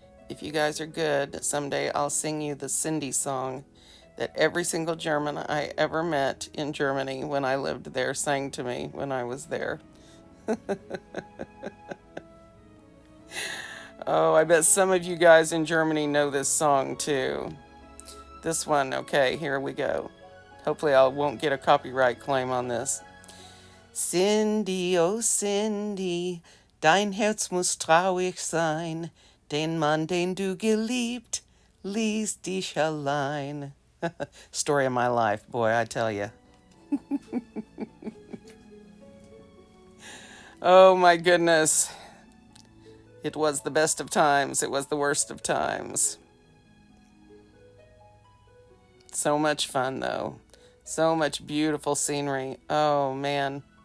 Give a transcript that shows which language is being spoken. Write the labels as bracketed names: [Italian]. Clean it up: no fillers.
[English] If you guys are good, someday I'll sing you the Cindy song that every single German I ever met in Germany when I lived there sang to me when I was there. Oh, I bet some of you guys in Germany know this song too. This one, okay, here we go. Hopefully I won't get a copyright claim on this. [German] Cindy, oh Cindy, dein Herz muss traurig sein, den Mann, den du geliebt, ließ dich allein. [English] Story of my life, boy, I tell you. Oh my goodness. It was the best of times. It was the worst of times. So much fun, though. So much beautiful scenery. Oh, man.